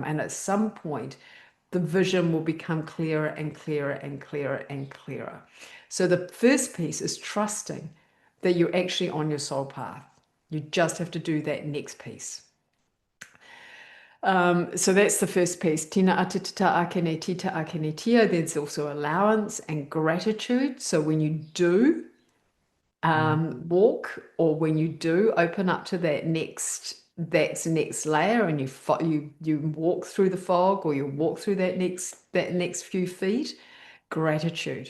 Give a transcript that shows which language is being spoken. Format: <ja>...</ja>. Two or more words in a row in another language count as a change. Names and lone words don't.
<en>And at some point, the vision will become clearer and clearer and clearer and clearer. So the first piece is trusting that you're actually on your soul path. You just have to do that next piece. So that's the first piece. Tina atitita akene tita akene tia. There's also allowance and gratitude. So when you do Mhm. walk, or when you do open up to that's next layer, and you walk through the fog, or you walk through that next few feet, gratitude.</en>